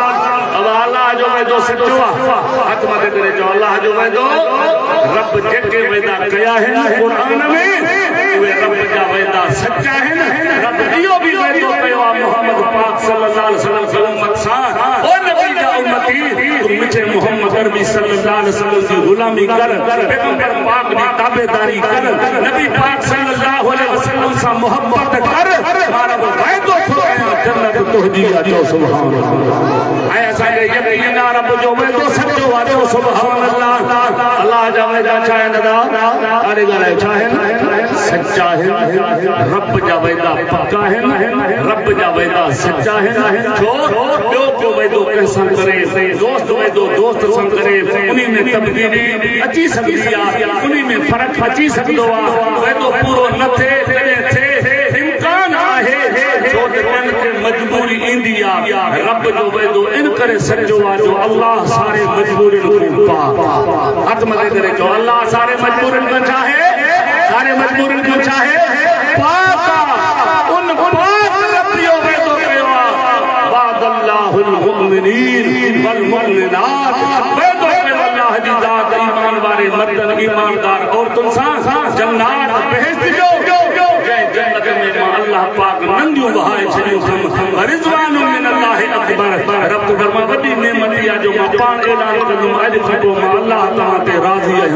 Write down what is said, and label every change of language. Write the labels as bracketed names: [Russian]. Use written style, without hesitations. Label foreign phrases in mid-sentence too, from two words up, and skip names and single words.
[Sindhi] अब अल्लाह जो वेदो सच्चो आहे, हथ मथे करे चओ अल्लाह जो वेदो, रब जेके वेदा कया आहिनि क़ुरान में उहे रब जा वेदा सच्चा आहिनि। रब इहो भी वेदो कयो आहे मोहम्मद पाक [Arabic] صلى الله عليه وسلم [Sindhi] जी उम्मत सां, ओ नबी जा उम्मती तू मुझे मोहम्मद अरबी [Arabic] صلى الله عليه وسلم [Sindhi] जी गुलामी कर, पैगंबर पाक जी ताबेदारी कर, नबी पाक [Arabic] صلى الله عليه وسلم [Sindhi] सां मोहब्बत कर, मारा वेदो थो कया जन्नत तुंहिंजी आहे। [Arabic] जो سبحان الله. [Sindhi] ऐं असांखे यकीन आहे रब जो वेदो सच्चो आहे। [Arabic] जो سبحان الله. [Sindhi] अल्लाह जा वेदा छा आहिनि दादा? अरे ॻाल्हाए छा आहिनि? सच्चा आहिनि। रब जा वेदा पक्का आहिनि, रब जा वेदा सच्चा आहिनि। छो ॿियो को वेदो कंहिंसां करे, दोस्त वेदो दोस्त सां करे, उन्ही में तब्दीली अची सघंदी आहे, उन्ही में फ़र्क़ु अची सघंदो आहे। वेदो पूरो न थिए कॾहिं थिए इम्कान आहे, छो त कंहिंखे मजबूरी ईंदी आहे। रब जो वेदो इन करे सच्चो आहे जो अल्लाह सारे मजबूरियुनि को पाक। हथ मथे करे चओ अल्लाह सारे मजबूरियुनि को चाहे, सारे मजबूरियुनि को चाहे पाक आहे। उन पाक रब जो वेदो कयो आहे, [Arabic] وعد الله المؤمنين والمؤمنات. [Sindhi] वेदो कयो अल्लाह जी ज़ात ईमान वारे मर्दनि ईमानदार औरतुनि सां जन्नत बहिश्त जो जन्नत में अल्लाह पाक नंदियूं बहाए छॾियूं अथमि। [Arabic] رضوان من الله أكبر. [Sindhi] रब फरमा वॾी नेमत इहा जो मां पाण ऐलान कंदुमि अॼु खां पोइ मां अल्लाह तव्हां ते राज़ी आहियां।